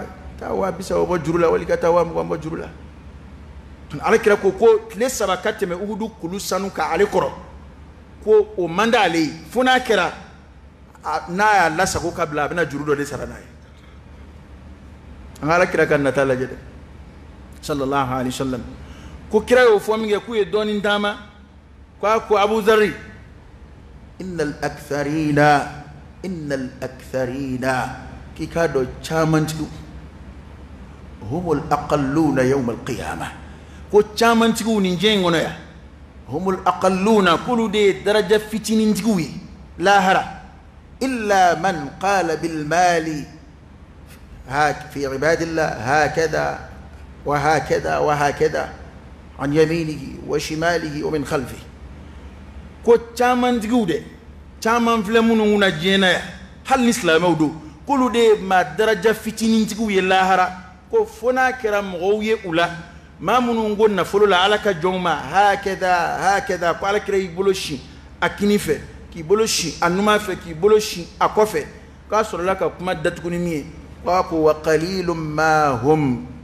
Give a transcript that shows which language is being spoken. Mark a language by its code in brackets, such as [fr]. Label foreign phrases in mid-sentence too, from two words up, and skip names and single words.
[bm] 30 bɔ juru la wali ka taa 20 bɔ juru la alakira ko tile 3 ka tɛmɛ uhudu kulu sanu ka ale kɔrɔ ko o man d'ale ye fo n'a kɛra n'a y'a lasago ka bila a bɛna juru dɔ de sara n'a ye an ka alakira ka nata lajɛ dɛ [ar] صلى الله عليه وسلم [bm] ko kira y'o fɔ min kɛ k'u ye dɔɔnin d'a ma ko Abu Dharri innal aktharina k'i k'a dɔn camantigiw [ar] هم الأقلون يوم القيامة [bm] ko camantigiw nin diɲɛ in kɔnɔ yan [ar] هم الأقلون [bm] k'olu de ye daraja fitinintigiw ye lahara [ar] إلا من قال بال مال في عباد الله هكذا وهكذا وهكذا عن يمينه وعن شماله ومن خلفه [bm] ko camantigiw de caman filɛ minnu kunna diɲɛ na yan hali ni silamɛw don k'olu de ye maa daraja fitinintigiw ye lahara ko fo n'a kɛra mɔgɔw ye u la maa minnu ko nafolo la ala ka jɔnw ma hakɛda ko ala kɛra y'i bolo sin a kini fɛ k'i bolo sin a numan fɛ k'i bolo sin a kɔfɛ k'a sɔrɔla ka kuma datugu ni min ye k'a ko [ar] وقليل ما هم